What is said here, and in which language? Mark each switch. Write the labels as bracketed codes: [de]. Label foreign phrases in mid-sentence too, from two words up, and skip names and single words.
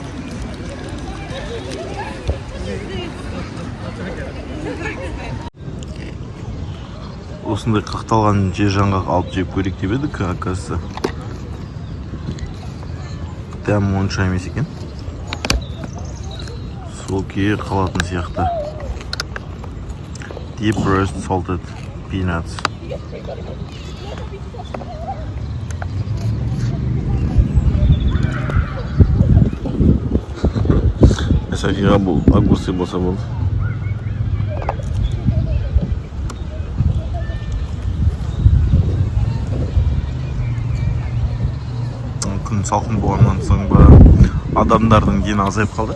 [kk] Осындай қақталған жер жаңғақ алып жеп көрейік деп едік, оказывается. Дәмі онша емес екен. Сол күйі қалатын сияқты. [en] Deep roast salted peanuts. [kk] Софияға бұл огурцы болса болды. Күн салқын болғаннан соң ба адамдардың дені азайып қалды.